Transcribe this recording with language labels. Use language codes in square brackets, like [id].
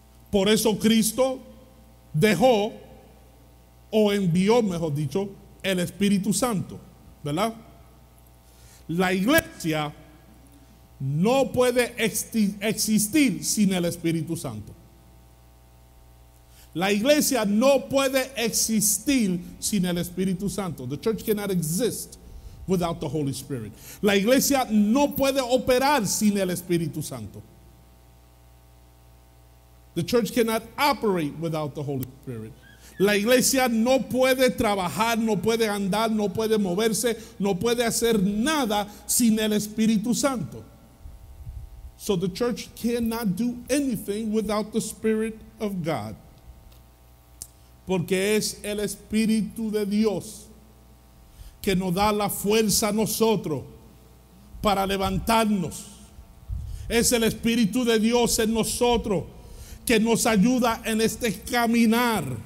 [es] Por eso Cristo dejó o envió, mejor dicho, el Espíritu Santo, ¿verdad? La iglesia no puede existir sin el Espíritu Santo. La iglesia no puede existir sin el Espíritu Santo. [en] The church cannot exist without the Holy Spirit. [es] La iglesia no puede operar sin el Espíritu Santo. [en] The church cannot operate without the Holy Spirit. [es] La iglesia no puede trabajar, no puede andar, no puede moverse, no puede hacer nada sin el Espíritu Santo. [en] So the church cannot do anything without the Spirit of God. [es] Porque es el Espíritu de Dios que nos da la fuerza a nosotros para levantarnos. Es el Espíritu de Dios en nosotros que nos ayuda en este caminar.